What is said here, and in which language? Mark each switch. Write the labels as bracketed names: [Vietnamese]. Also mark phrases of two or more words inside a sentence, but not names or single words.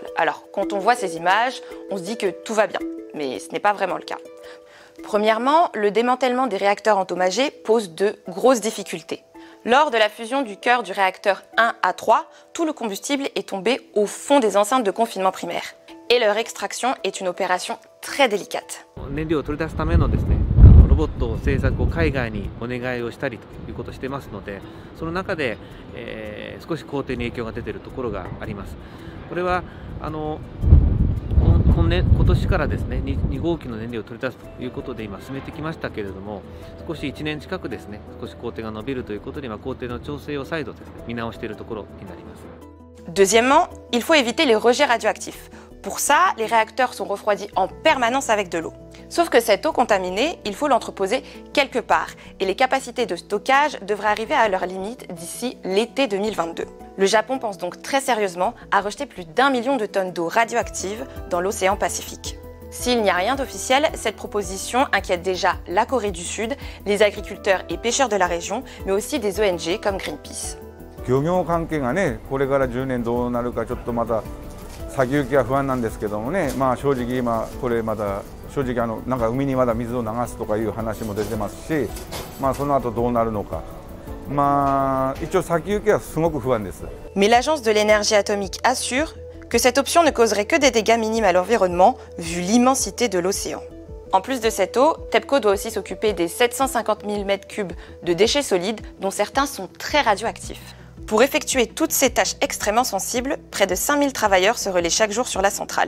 [French] Alors, quand on voit ces images, on se dit que tout va bien, mais ce n'est pas vraiment le cas. Premièrement, le démantèlement des réacteurs endommagés pose de grosses difficultés. Lors de la fusion du cœur du réacteur 1 à 3, tout le combustible est tombé au fond des enceintes de confinement primaire. Et leur extraction est une opération très délicate. [Japanese] ロボット製作を海外にお願いをしたりということをしてますので、その中で、少し工程に影響が出ているところがあります。これは今年からですね、2号機の燃料を取り出すということで今進めてきましたけれども、少し1年近くですね、少し工程が伸びるということで今工程の調整を再度ですね、見直しているところになります。 [French] Deuxièmement, il faut éviter les rejets radioactifs. Pour ça, les réacteurs sont refroidis en permanence avec de l'eau. Sauf que cette eau contaminée, il faut l'entreposer quelque part et les capacités de stockage devraient arriver à leur limite d'ici l'été 2022. Le Japon pense donc très sérieusement à rejeter plus d'1 million de tonnes d'eau radioactive dans l'océan Pacifique. S'il n'y a rien d'officiel, cette proposition inquiète déjà la Corée du Sud, les agriculteurs et pêcheurs de la région, mais aussi des ONG comme Greenpeace. [Japanese] 漁業関係がね、これから10年どうなるかちょっとまた先行きは不安なんですけどもね、正直今これまだ正直なんか海にまだ水を流すとかいう話も出てますし、その後どうなるのか、一応先行きはすごく不安です。 [French] Mais l'Agence de l'énergie atomique assure que cette option ne causerait que des dégâts minimes à l'environnement vu l'immensité de l'océan. En plus de cette eau, TEPCO doit aussi s'occuper des 750 000 m3 de déchets solides dont certains sont très radioactifs. Pour effectuer toutes ces tâches extrêmement sensibles, près de 5000 travailleurs se relaient chaque jour sur la centrale.